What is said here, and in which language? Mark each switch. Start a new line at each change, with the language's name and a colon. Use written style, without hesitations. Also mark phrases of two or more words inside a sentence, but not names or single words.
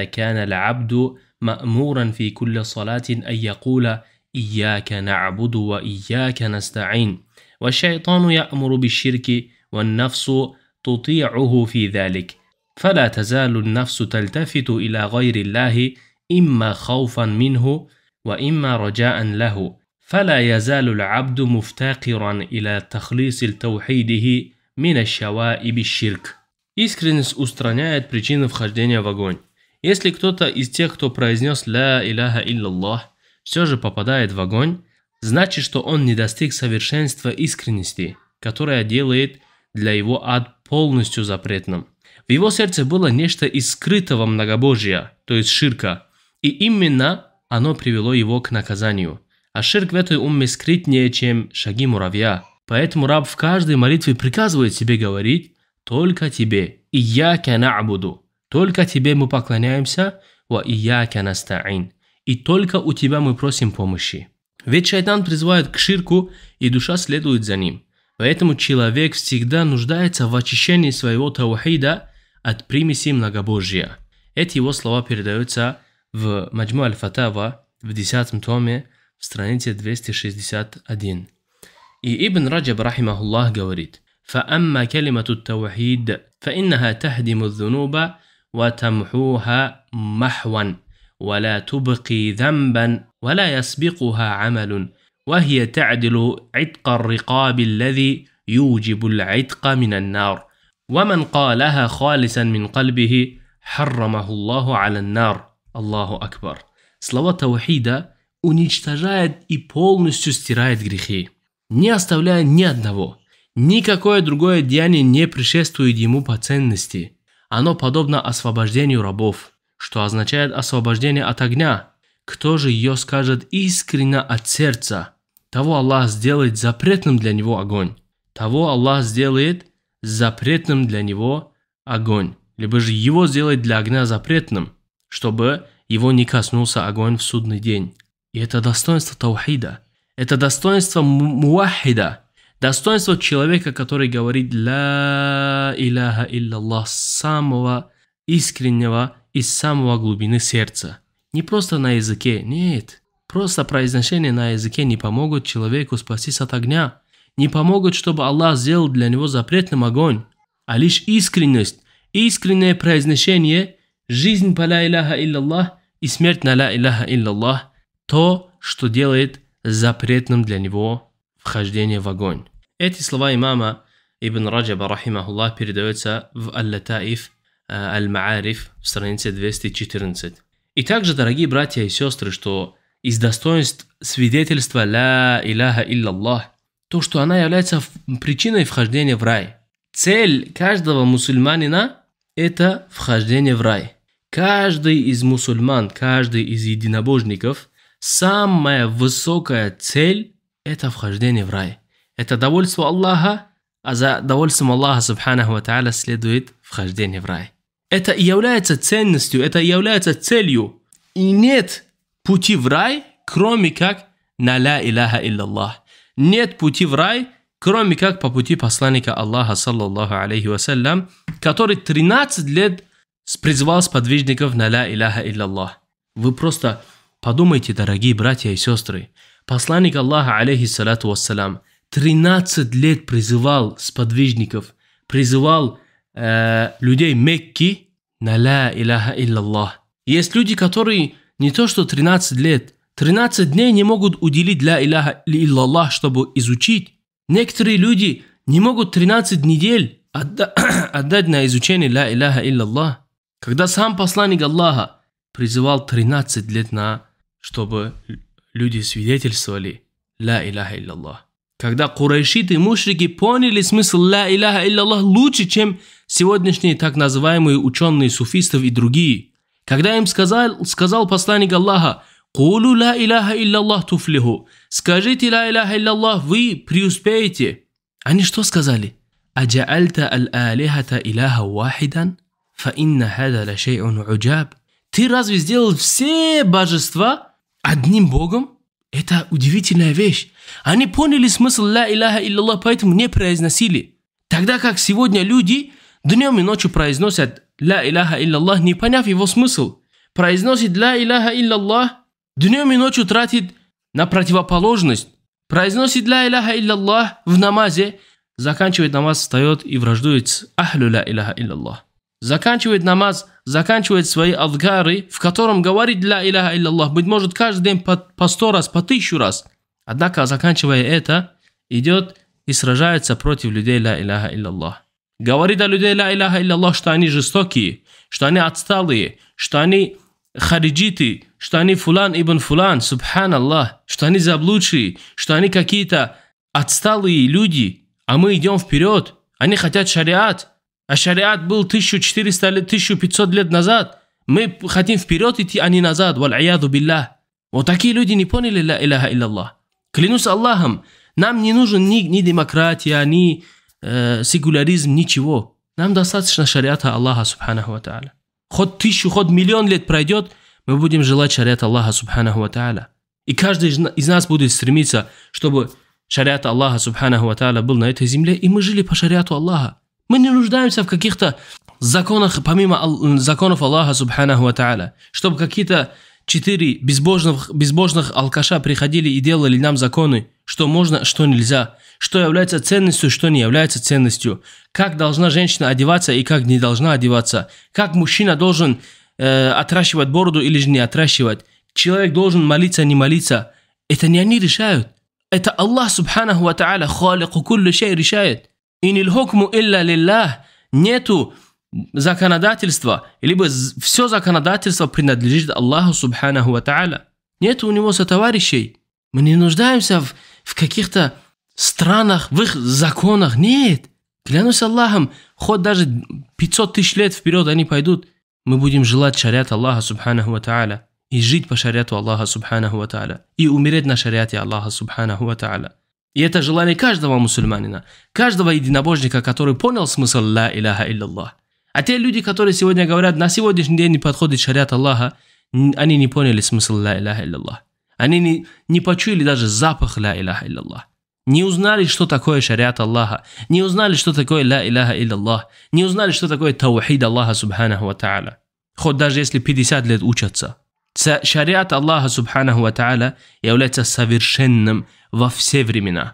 Arabic: كان العبد مأمورا في كل صلاة أن يقول إياك نعبد وإياك نستعين، والشيطان يأمر بالشرك والنفس تطيعه في ذلك، فلا تزال النفس تلتفت إلى غير الله إما خوفا منه وإما رجاء له، فلا يزال العبد مفتقرا إلى تخليص توحيده من الشوائب الشرك».
Russian: Искренность устраняет причины вхождения в огонь. Если кто-то из тех, кто произнес
Arabic: «لا إله إلا الله»,
Russian: все же попадает в огонь, значит, что он не достиг совершенства искренности, которая делает для его ад полностью запретным. В его сердце было нечто из скрытого многобожия, то есть ширка, и именно оно привело его к наказанию. А ширк в этой умме скрытнее, чем шаги муравья. Поэтому раб в каждой молитве приказывает себе говорить «Только тебе,
Arabic: إياك نعبد»,
Russian: «Только тебе мы поклоняемся»,
Arabic: «وإياك نستعين»,
Russian: «И только у тебя мы просим помощи». Ведь шайтан призывает к ширку, и душа следует за ним. Поэтому человек всегда нуждается в очищении своего таухида от примеси многобожия. Эти его слова передаются в Маджму аль-Фатава в 10 томе, в странице 261.
Arabic: И Ибн Раджаб, рахимахуллах, говорит: «فأما كلمة التوحيد فإنها تهدم الذنوب, وتمحوها محوا ولا تبقي ذنبا ولا يسبقها عمل وهي تعدل عتق الرقاب الذي يوجب العتق من النار ومن قالها خالصا من قلبه حرمه الله على النار. الله أكبر.
Russian: Слова таухида уничтожает и полностью стирает грехи, не оставляя ни одного. Никакое другое деяние не предшествует ему по ценности. Оно подобно освобождению рабов, что означает освобождение от огня. Кто же ее скажет искренне от сердца, того Аллах сделает запретным для него огонь. Того Аллах сделает запретным для него огонь. Либо же его сделает для огня запретным, чтобы его не коснулся огонь в судный день. И это достоинство таухида. Это достоинство муахида. Достоинство человека, который говорит
Arabic: «لا إله إلا الله»
Russian: с самого искреннего, из самого глубины сердца. Не просто на языке, нет. Просто произношение на языке не помогут человеку спастись от огня. Не помогут, чтобы Аллах сделал для него запретным огонь. А лишь искренность, искреннее произношение, жизнь по
Arabic: «لا إله إلا الله»
Russian: и смерть на
Arabic: «لا إله إلا الله»
Russian: то, что делает запретным для него вхождение в огонь. Эти слова имама Ибн Раджаба, рахимахуллах, передаются в Аль-Латаиф Аль-Маариф в странице 214. И также, дорогие братья и сестры, что из достоинств свидетельства
Arabic: «لا إله إلا الله»
Russian: то, что она является причиной вхождения в рай. Цель каждого мусульманина – это вхождение в рай. Каждый из мусульман, каждый из единобожников, самая высокая цель – это вхождение в рай. Это довольство Аллаха, а за довольством Аллаха,
Arabic: سبحانه وتعالى,
Russian: следует вхождение в рай. Это и является ценностью, это и является целью. И нет пути в рай, кроме как на
Arabic: «لا إله إلا الله».
Russian: Нет пути в рай, кроме как по пути посланника Аллаха,
Arabic: صلى الله عليه وسلم,
Russian: который 13 лет призывал сподвижников на
Arabic: «لا إله إلا الله».
Russian: Вы просто подумайте, дорогие братья и сестры. Посланник Аллаха,
Arabic: عليه الصلاة والسلام,
Russian: 13 лет призывал сподвижников, призывал людей Мекки на
Arabic: «لا إله إلا الله».
Russian: Есть люди, которые не то что 13 лет, 13 дней не могут уделить
Arabic: «لا إله إلا الله»,
Russian: чтобы изучить. Некоторые люди не могут 13 недель отдать на изучение
Arabic: «لا إله إلا الله».
Russian: Когда сам посланник Аллаха призывал 13 лет чтобы люди свидетельствовали
Arabic: «لا إله إلا الله».
Russian: Когда курайшиты и мушрики поняли смысл
Arabic: «لا إله إلا الله»
Russian: лучше, чем сегодняшние так называемые ученые суфистов и другие. Когда им сказал посланник Аллаха
Arabic: «قولوا لا إله إلا الله تفلحوا»,
Russian: скажите
Arabic: «لا إله إلا الله»,
Russian: вы преуспеете. Они что сказали?
Arabic: «أجعل الآلهة إلها واحدا إن هذا لشيء عجاب».
Russian: Ты разве сделал все божества одним Богом? Это удивительная вещь. Они поняли смысл
Arabic: «لا إله إلا الله»,
Russian: поэтому не произносили. Тогда как сегодня люди днем и ночью произносят
Arabic: «لا إله إلا الله»,
Russian: не поняв его смысл. Произносит
Arabic: «لا إله إلا الله»,
Russian: днем и ночью тратит на противоположность. Произносит
Arabic: «لا إله إلا الله»
Russian: в намазе, заканчивает намаз, встает и враждует с
Arabic: «أهل لا إله إلا الله».
Russian: Заканчивает намаз, заканчивает свои адгары, в котором говорит
Arabic: «لا إله إلا الله»,
Russian: быть может, каждый день по 100 раз, по 1000 раз. Однако, заканчивая это, идет и сражается против людей
Arabic: «لا إله إلا الله».
Russian: Говорит о людей
Arabic: «لا إله إلا الله»,
Russian: что они жестокие, что они отсталые, что они хариджиты, что они
Arabic: فلان بن فلان سبحان الله,
Russian: что они заблудшие, что они какие-то отсталые люди, а мы идем вперед. Они хотят шариат, а шариат был 1400 лет, 1500 лет назад. Мы хотим вперед идти, а не назад.
Arabic: والعياذ بالله.
Russian: Вот такие люди не поняли
Arabic: «لا إله إلا الله».
Russian: Клянусь Аллахом, нам не нужен ни демократия, ни секуляризм, ничего. Нам достаточно шариата Аллаха,
Arabic: سبحانه وتعالى.
Russian: Хоть 1000, хоть миллион лет пройдет, мы будем желать шариата Аллаха,
Arabic: سبحانه وتعالى.
Russian: И каждый из нас будет стремиться, чтобы шариат Аллаха,
Arabic: سبحانه وتعالى,
Russian: был на этой земле, и мы жили по шариату Аллаха. Мы не нуждаемся в каких-то законах, помимо законов Аллаха,
Arabic: سبحانه وتعالى,
Russian: чтобы какие-то 4 безбожных алкаша приходили и делали нам законы, что можно, что нельзя, что является ценностью, что не является ценностью, как должна женщина одеваться и как не должна одеваться, как мужчина должен отращивать бороду или же не отращивать, человек должен молиться, не молиться. Это не они решают. Это Аллах
Arabic: سبحانه وتعالى خالق كل شيء,
Russian: решает.
Arabic: إن الحكم إلا لله.
Russian: Нету законодательства, либо все законодательство принадлежит Аллаху
Arabic: سبحانه وتعالى.
Russian: Нет у него сотоварищей. Мы не нуждаемся в каких-то странах, в их законах. Нет. Клянусь Аллахом, хоть даже 500 тысяч лет вперед они пойдут, мы будем желать шариат Аллаха
Arabic: سبحانه وتعالى
Russian: и жить по шариату Аллаха
Arabic: سبحانه وتعالى
Russian: и умереть на шариате Аллаха
Arabic: سبحانه وتعالى.
Russian: И это желание каждого мусульманина, каждого единобожника, который понял смысл
Arabic: لا إله إلا الله.
Russian: А те люди, которые сегодня говорят, на сегодняшний день не подходит шариат Аллаха, они не поняли смысл
Arabic: لا إله إلا الله.
Russian: Они не почуяли даже запах
Arabic: لا إله إلا الله.
Russian: Не узнали, что такое шариат Аллаха, не узнали, что такое
Arabic: لا إله إلا الله,
Russian: не узнали, что такое таухид Аллаха
Arabic: سبحانه وتعالى.
Russian: Хоть даже если 50 лет учатся. Шариат Аллаха
Arabic: سبحانه وتعالى
Russian: является совершенным во все времена.